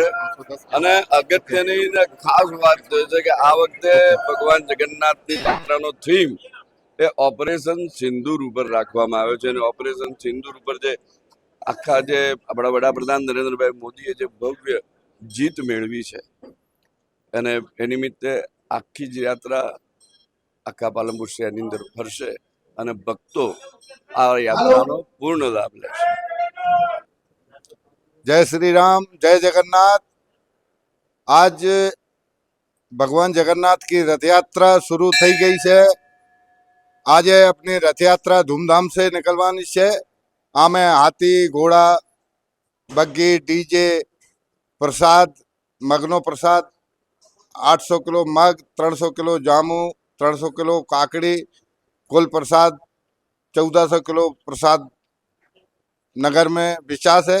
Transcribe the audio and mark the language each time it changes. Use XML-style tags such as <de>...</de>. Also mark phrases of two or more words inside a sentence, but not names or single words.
<gu>અને અગત્યની ખાસ વાત છે કે આ વખતે ભગવાન જગન્નાથની યાત્રાનો થીમ એ ઓપરેશન સિંદૂર ઉપર રાખવામાં આવ્યો છે અને ઓપરેશન સિંદૂર ઉપર જે આખા જે આપણા વડાપ્રધાન નરેન્દ્રભાઈ મોદીએ જે ભવ્ય જીત મેળવી છે અને એ નિમિત્તે આખી જ યાત્રા આખા પાલનપુર શહેરની અંદર ફરશે અને ભક્તો આ યાત્રાનો પૂર્ણ લાભ લેશે।</gu> <hi>जय श्री राम, जय जगन्नाथ। आज भगवान जगन्नाथ की रथ यात्रा शुरू</hi> <gu>થઈ ગઈ છે।</gu> <hi>આજે अपनी रथ यात्रा धूमधाम से निकलवानी છે। आमे हाथी, घोड़ा, बग्गी, डीजे, प्रसाद, मगनो प्रसाद, 800 किलो मग, 300 किलो जामू, 300 किलो काकड़ी, कुल प्रसाद 1400 किलो प्रसाद नगर में विचास है।</hi>